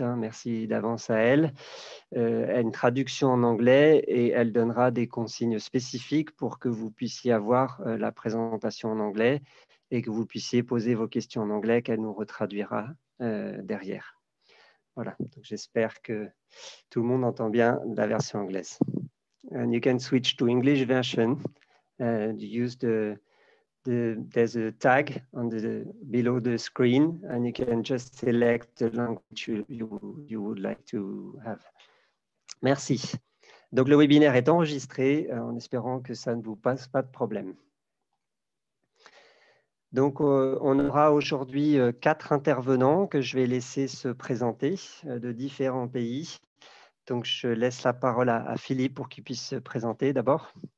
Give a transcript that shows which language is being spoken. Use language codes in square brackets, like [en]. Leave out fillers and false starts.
[fr] Merci d'avance à elle. Une traduction en anglais et elle donnera des consignes spécifiques pour que vous puissiez avoir la présentation en anglais et que vous puissiez poser vos questions en anglais qu'elle nous retraduira derrière. Voilà, donc j'espère que tout le monde entend bien la version anglaise. [en] And you can switch to English version. Use there's a tag below the screen and you can just select the language you would like to have. [fr] Merci. Donc, le webinaire est enregistré en espérant que ça ne vous passe pas de problème. Donc, on aura aujourd'hui 4 intervenants que je vais laisser se présenter de différents pays. Donc, je laisse la parole à Philippe pour qu'il puisse se présenter d'abord.